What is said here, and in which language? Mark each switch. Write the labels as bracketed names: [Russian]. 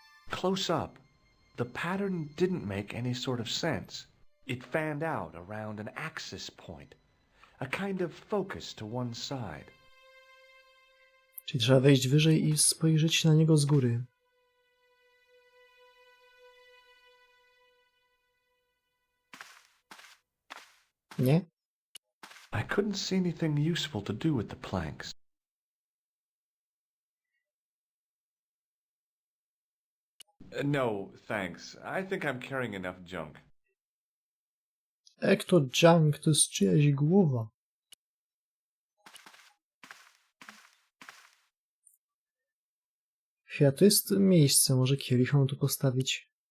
[English] Close up, the pattern didn't make any sort of sense. It fanned out around an axis point, a kind of focus to one side. [Polish] Czyli trzeba wejść wyżej i spojrzeć na niego z góry. Nie? [English] I couldn't see anything useful to do with the planks. No, thanks. I think I'm carrying enough junk. [Polish] Jak to junk, to jest czyjaś głowa. To jest miejsce, może kielich mam tu postawić.